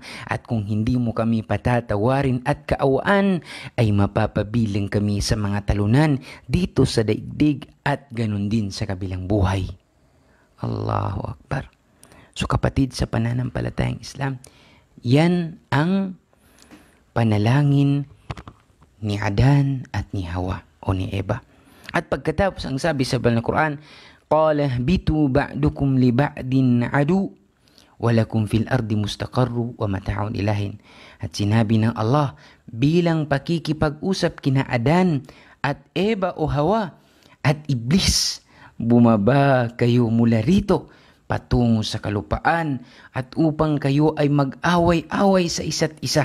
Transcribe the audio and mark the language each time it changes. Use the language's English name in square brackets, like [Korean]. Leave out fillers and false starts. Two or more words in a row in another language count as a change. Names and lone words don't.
[Filipino] At kung hindi mo kami patatawarin at kaawaan, ay mapapabilang kami sa mga talunan dito sa daigdig at ganun din sa kabilang buhay. [Arabic] الله أكبر. [Filipino] So kapatid sa pananampalatayang Islam, yan ang panalangin ni Adan at ni Hawa o ni Eva. At pagkatapos ang sabi sa Banal Quran, [Arabic] قال اهبطوا بعضكم لبعض عدو ولكم في الأرض مستقر ومتاع إلى حين. [Filipino] At sinabi ng Allah bilang pakikipag-usap kina Adan at Eva o Hawa at Iblis, bumaba kayo mula rito patungo sa kalupaan at upang kayo ay mag-away-away sa isa't isa.